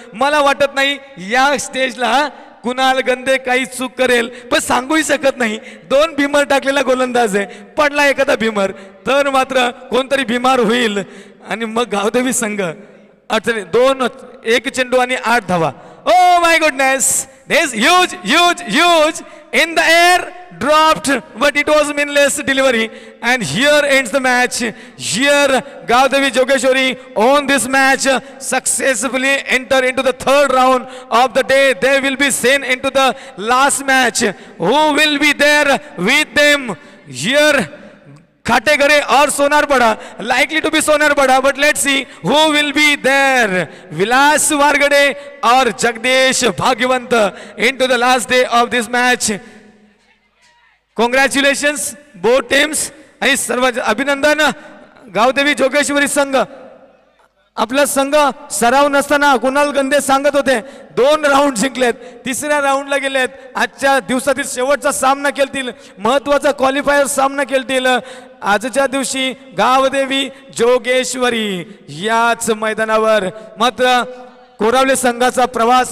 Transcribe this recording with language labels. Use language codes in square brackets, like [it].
[mr] मला वाटत नाही या स्टेजला कुणाल गंदे काही चूक करेल, पण सांगूही शकत नाही. 2 भीमर टाकलेला गोलंदाज आहे, पडला एखादा भीमर तर मात्र कोणतरी भीमार होईल आणि मग गावदेवी संघ अडचणी. 1 चेंडू आणि 8 धावा. [en] Oh my goodness, this huge huge huge in the air. dropped, but it was meaningless delivery. And here ends the match. Here Gaudavi Jogeshwari won this match, successfully enter into the third round of the day. They will be sent into the last match. Who will be there with them? Here Khategare or Sonarpada, likely to be Sonarpada, but let's see who will be there. Vilas Vargade or Jagdish Bhagyavant into the last day of this match. Congratulations both teams. [mr] आणि सर्व अभिनंदन. गावदेवी जोगेश्वरी संघ आपला संघ सराव नसताना कुणाल गंदे सांगत होते 2 राऊंड जिंकलेत, तिसऱ्या राऊंडला गेलेत. आजच्या दिवसातील शेवटचा सामना खेळतील, महत्वाचा क्वालिफायर सामना खेळतील. आजच्या दिवशी गावदेवी जोगेश्वरी याच मैदानावर. मात्र कोरावले संघाचा प्रवास